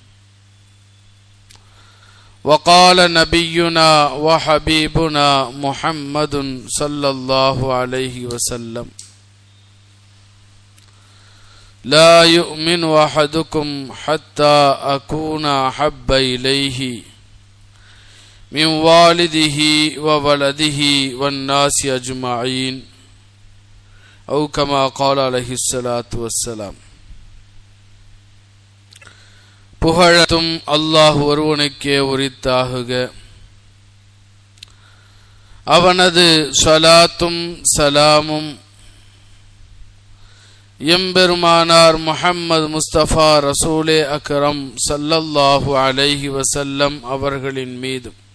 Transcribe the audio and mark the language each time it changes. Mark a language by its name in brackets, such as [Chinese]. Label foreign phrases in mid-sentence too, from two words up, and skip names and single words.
[Arabic] وقال نبينا وحبيبنا محمد صلى الله عليه وسلم: لا يؤمن أحدكم حتى أكون أحب إليه من والده وولده والناس أجمعين، أو كما قال عليه الصلاة والسلام. [Tamil] புகழும் அல்லாஹ் ஒருவனுக்கே உரித்தாகுக. அவனது ஸலாத்தும் சலாமும் எம்பெருமானார் முஹம்மது முஸ்தபா ரசூலே அக்ரம் [Arabic] صلى الله عليه وسلم [Tamil] அவர்களின் மீதும்